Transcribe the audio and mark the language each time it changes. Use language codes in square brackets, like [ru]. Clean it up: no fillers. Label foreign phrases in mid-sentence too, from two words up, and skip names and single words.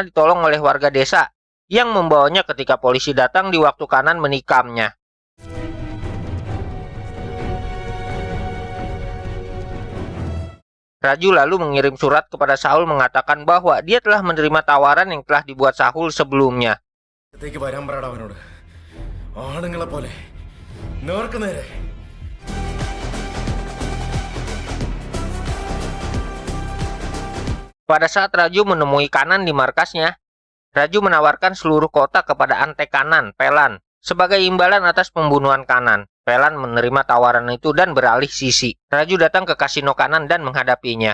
[id] ditolong oleh warga desa yang membawanya ketika polisi datang di waktu Kanan menikamnya. Raju lalu mengirim surat kepada Sahul mengatakan bahwa dia telah menerima tawaran yang telah dibuat Sahul sebelumnya. [ml] ത്തേക്ക് വരാൻ പറയടാ അവനോട്. ആണുങ്ങളെ പോലെ നേർക്ക് നേരെ. [id] Pada saat Raju menemui Kanan di markasnya, Raju menawarkan seluruh kota kepada Ante Kanan, Pelan, sebagai imbalan atas pembunuhan Kanan. Pelan menerima tawaran itu dan beralih sisi. Raju datang ke kasino Kanan dan menghadapinya.